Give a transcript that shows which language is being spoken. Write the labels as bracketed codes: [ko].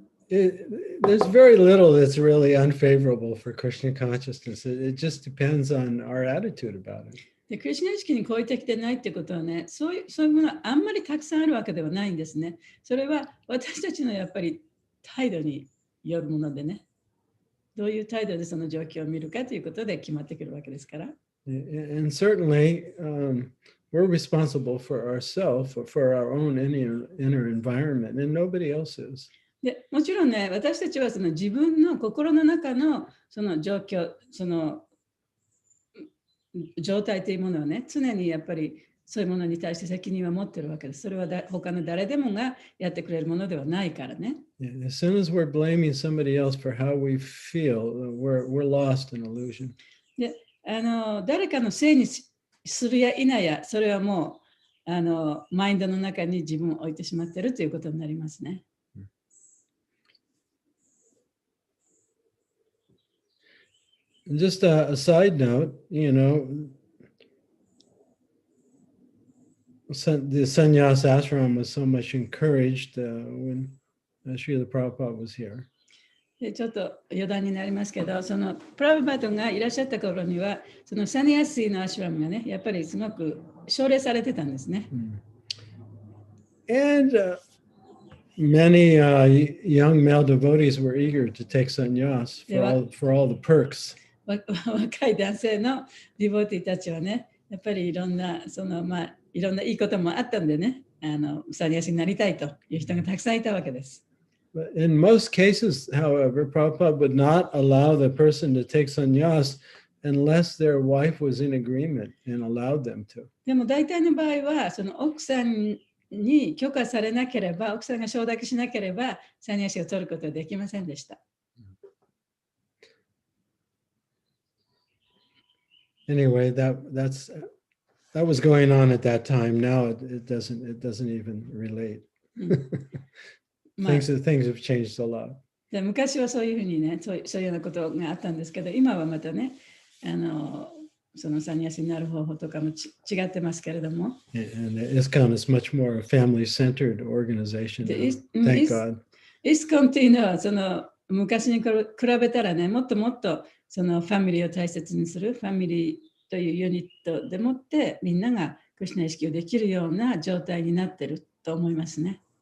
[en] There's very little that's really unfavorable for Krishna consciousness. It just depends on our attitude about it. [ja] でクリシュナ意識に超えてきてないってことはね、そういうものはあんまりたくさんあるわけではないんですね。それは私たちのやっぱり態度によるものでね、どういう態度でその状況を見るかということで決まってくるわけですから。 [en] And certainly, we're responsible for ourselves, for our own inner environment, and nobody else is. [ja] でもちろんね、私たちはその自分の心の中のその状況、その状態というものをね、常にやっぱりそういうものに対して責任は持ってるわけです。それは他の誰でもがやってくれるものではないからね。 [en] Yeah, as soon as we're blaming somebody else for how we feel, we're lost in illusion. [ja] で、誰かのせいにするや否や、それはもうマインドの中に自分を置いてしまっているということになりますね。 [en] Just a side note, you know, the sannyas ashram was so much encouraged when Srila Prabhupada was here. [ja] でちょっと余談になりますけど、そのプラブパートがいらっしゃった頃には、そのサニアシーのアシュラムがね、やっぱりすごく奨励されてたんですね。 [en] And many young male devotees were eager to take sannyas for all the perks. [ja] 若い男性のディボティたちはね、やっぱりいろんないろんないいこともあったんでね、サニアシになりたいという人がたくさんいたわけです。 [en] But in most cases, however, Prabhupada would not allow the person to take sannyas unless their wife was in agreement and allowed them to. [ja] でも大体の場合は、その奥さんに許可されなければ、奥さんが承諾しなければ、サニアシを取ることはできませんでした。 [en] Anyway, that was going on at that time. Now it doesn't even relate. Things have changed a lot. [ja] で昔はそういうふうにね、そういうようなことがあったんですけど、今はまたね、そのサニアシになる方法とかも違ってますけれども。 [en] And ISKCON is much more a family-centered organization. Thank God. [ja] ISKCON っていうのはその昔に比べたらね、もっともっとそのファミリーを大切にする、ファミリーというユニットでもってみんながクリシュナ意識をできるような状態になっていると思いますね。